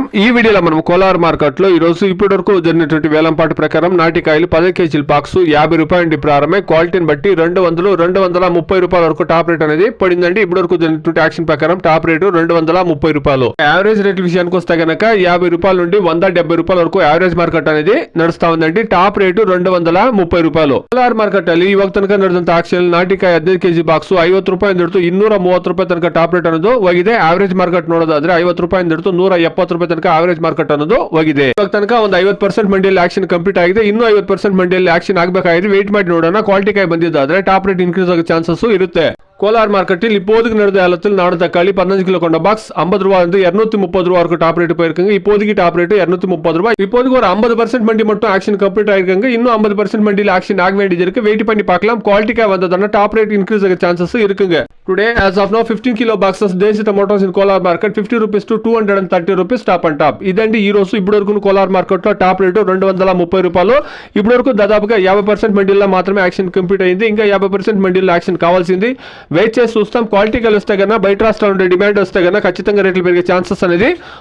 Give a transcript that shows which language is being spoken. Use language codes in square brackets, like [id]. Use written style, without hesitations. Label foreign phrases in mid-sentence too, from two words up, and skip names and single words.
[te] ఈ వీడియోలో మనం కోలార్ మార్కెట్ లో ఈ రోజు ఇప్పటి వరకు జరిగినటువంటి వేలంపాటు ప్రకారం నాటికాయలు 10 కేజీల బాక్స్ 50 రూపాయల నుండి ప్రారంభమై క్వాలిటీని బట్టి 230 రూపాయల వరకు [en] top rate [te] అనేది పడిందండి. ఇప్పటి వరకు జరిగినటువంటి యాక్షన్ ప్రకారం [en] top rate [te] 230 రూపాయలు. [en] average rates [te] విషయానికి వస్తే గనక 50 రూపాయల నుండి 170 రూపాయల వరకు [en] average market [te] అనేది నడుస్తా ఉందండి. [en] top rate [te] 230 రూపాయలు. [kn] ಕೋಲಾರ ಮಾರ್ಕೆಟ್ ಅಲ್ಲಿ ಇವಾಗ ತನಕ ನಡೆದಂತ ಆಕ್ಷನ್ ನಾಟಿಕಾಯಿ 15 ಕೆಜಿ ಬಾಕ್ಸ್ 50 ರೂಪಾಯಿ ಹಿಡಿದು 230 ರೂಪಾಯಿ ತನಕ [en] top rate [kn] ಅನ್ನೋದು ಹೋಗಿದೆ. [en] average market [kn] ನೋಡೋದಾದ್ರೆ 50 ರೂಪಾಯಿ ಹಿಡಿದು 170 ರೂಪಾಯಿ ತನಕ [en] average market [kn] ಅನ್ನೋದು ಹೋಗಿದೆ. ಇವಾಗ ತನಕ ಒಂದು 50% ಮಂಡಿಯಲ್ಲಿ [en] auction complete [kn] ಆಗಿದೆ. ಇನ್ನೂ 50% ಮಂಡಿಯಲ್ಲಿ ಆಕ್ಷನ್ ಆಗಬೇಕಾಗಿದೆ. ವೇಟ್ ಮಾಡಿ ನೋಡೋಣ. ಕ್ವಾಲಿಟಿ ಕಾಯಿ ಬಂದಿದ್ದಾದ್ರೆ [en] top rate increase [kn] ಆಗೋ ಚಾನ್ಸಸ್ ಇರುತ್ತೆ. [ta] ಕೋಲಾರ ಮಾರ್ಕೆட்டில் இப்போதைக்கு நடந்த ஏலத்தில் நாடு தக்காளி 15 கிலோ கொண்ட பாக்ஸ் 50 ரூபாய் இருந்து 230 ரூபாய் வரைக்கும் [en] top rate [ta] போயிருக்குங்க. இப்போதைக்கு [en] top rate [ta] 230 ரூபாய். இப்போதைக்கு ஒரு 50% மண்டி மட்டும் [en] auction complete [ta] ஆயிருக்குங்க. இன்னும் 50% மண்டியில் ஆக்ஷன் ஆக வேண்டியது இருக்கு. வெயிட் பண்ணி பார்க்கலாம். குவாலிட்டிக்கா வந்ததுன்னா [en] top rate increase [ta] ஆக சான்சஸ் இருக்குங்க. [en] டுடே as of now 15 kilo boxes desi tomatoes in Kolar market 50 rupees to 230 rupees top and top. [te] ఇదండి ఈ రోజు ఇప్పుడు వరకు కోలార్ మార్కెట్ లో [en] top rate [te] 230 రూపాయలు. ఇప్పుడు వరకు దాదాపుగా 50% మండీల్లో మాత్రమే [en] auction complete [te] అయింది. ఇంకా 50% మండీల్లో యాక్షన్ కావాల్సింది. వెయిట్ చేసి చూస్తాం. క్వాలిటీ కలిస్తే కన్నా బయట రాష్ట్రాల నుండి డిమాండ్ వస్తే కన్నా ఖచ్చితంగా రేట్లు పెరిగే ఛాన్సెస్ అనేది ఉంటుందండి.